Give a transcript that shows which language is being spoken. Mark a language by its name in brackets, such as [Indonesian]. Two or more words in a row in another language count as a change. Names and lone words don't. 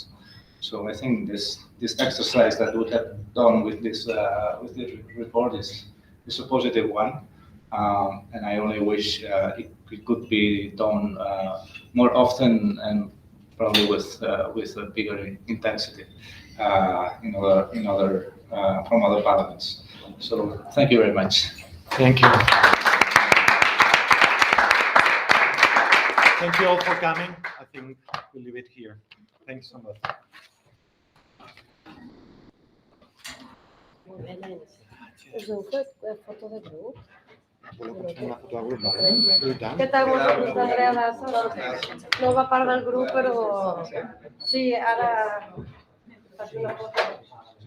[English] So I think this exercise that we have done with this report is a positive one, and I only wish it could be done more often and probably with a bigger intensity from other parliaments. So thank you very much. Thank you. Thank you all for coming. I think we'll leave it here. Thanks so much. [Catalan] Muy bé, nens. Us heu fet foto de grup? Voleu fer una foto de grup? I tant. Què tal, us agrada? No va part del grup, però sí, ara faig una foto.